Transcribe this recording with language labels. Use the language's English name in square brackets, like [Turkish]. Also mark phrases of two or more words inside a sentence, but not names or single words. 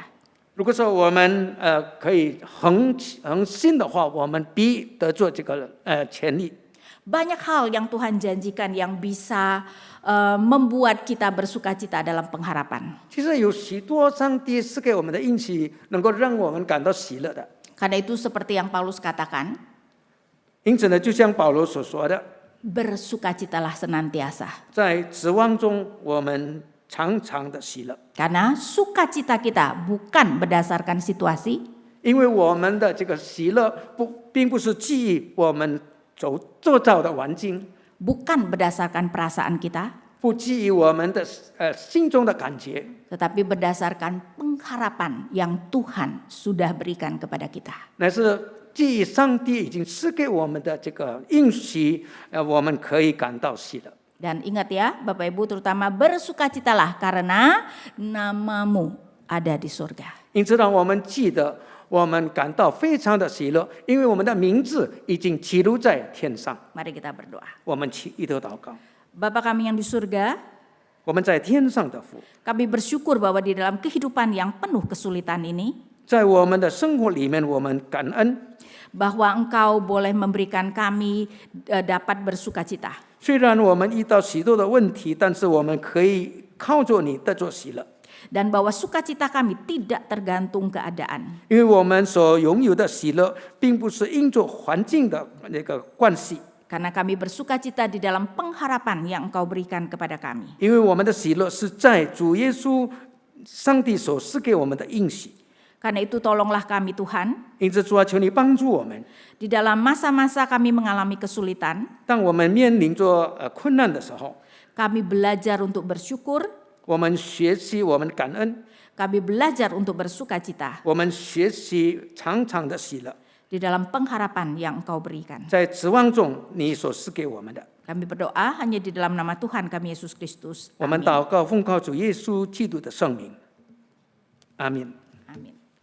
[Chinese] 如果说我们可以恒心的话，我们必得做这个权利。 [Indonesian] Banyak hal yang Tuhan janjikan yang bisa membuat kita bersukacita dalam pengharapan. [Chinese] 其实有许多上帝赐给我们的应许，能够让我们感到喜乐的。 [Indonesian] Karena itu seperti yang Paulus katakan, [Chinese] 因此呢，就像保罗所说的， [Indonesian] bersukacitalah senantiasa. [Chinese] 在指望中我们常常的喜乐， [Indonesian] Karena sukacita kita bukan berdasarkan situasi, [Chinese] 因为我们的这个喜乐并不是基于我们周遭的环境， [Indonesian] bukan berdasarkan perasaan kita, [Chinese] 不基于我们的心中的感觉， [Indonesian] tetapi berdasarkan pengharapan yang Tuhan sudah berikan kepada kita. [Chinese] 乃是基于上帝已经赐给我们的这个应许，我们可以感到喜乐。 [Indonesian] Dan ingat ya, Bapak Ibu terutama bersukacitalah karena namamu ada di surga. [Chinese] 因此，让我们记得，我们感到非常的喜乐，因为我们的名字已经记录在天上。 [Indonesian] Mari kita berdoa. [Chinese] 我们一同祷告， [Indonesian] Bapa kami yang di surga, [Chinese] 我们在天上的父， [Indonesian] kami bersyukur bahwa di dalam kehidupan yang penuh kesulitan ini, [Chinese] 在我们的生活里面，我们感恩。 [Indonesian] bahwa Engkau boleh memberikan kami dapat bersukacita. [Chinese] 虽然我们遇到许多的问题，但是我们可以靠着你得着喜乐， [Indonesian] Dan bahwa sukacita kami tidak tergantung keadaan. [Chinese] 因为我们所拥有的喜乐，并不是因着环境的那个关系， [Indonesian] Karena kami bersukacita di dalam pengharapan yang Engkau berikan kepada kami. [Chinese] 因为我们的喜乐是在主耶稣上帝所赐给我们的应许。 [Indonesian] Karena itu tolonglah kami Tuhan, [Chinese] 因此，主啊，求你帮助我们， [Indonesian] di dalam masa-masa kami mengalami kesulitan, [Chinese] 当我们面临着困难的时候， [Indonesian] kami belajar untuk bersyukur, [Chinese] 我们学习，我们感恩， [Indonesian] kami belajar untuk bersukacita [Chinese] 我们学习常常的喜乐， [Indonesian] di dalam pengharapan yang Engkau berikan. [Chinese] 在指望中你所赐给我们的。 [Indonesian] Kami berdoa hanya di dalam nama Tuhan kami Yesus Kristus. [Chinese] 我们 [Indonesian] Amin. [Chinese] 祷告，奉靠主耶稣基督的圣名，阿门。 [Indonesian] Amin.